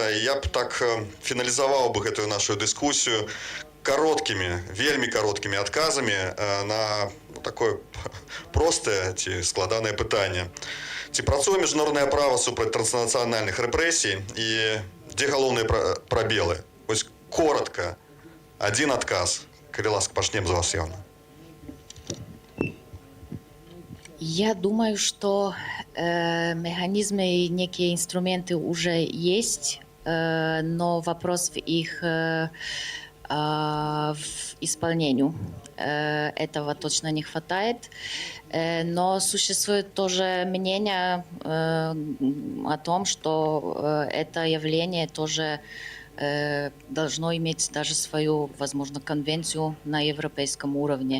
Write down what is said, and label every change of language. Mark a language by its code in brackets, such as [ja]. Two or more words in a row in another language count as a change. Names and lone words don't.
[be] Я б так фіналізаваў бы гэтую нашу дыскусію кароткімі, вельмі кароткімі адказамі на такое простае ці складанае пытанне. Ці працуе міжнароднае права супраць транснацыянальных рэпрэсій, і дзе галоўныя прабелы? Вось коротка, адзін адказ. Калі ласка, пачнем з вас, Яна. [ru] Я думаю, что механизмы и некие инструменты уже есть, но вопрос в их в исполнении. Этого точно не хватает. Но существует тоже мнение о том, что это явление тоже должно иметь даже свою, возможно, конвенцию на европейском уровне.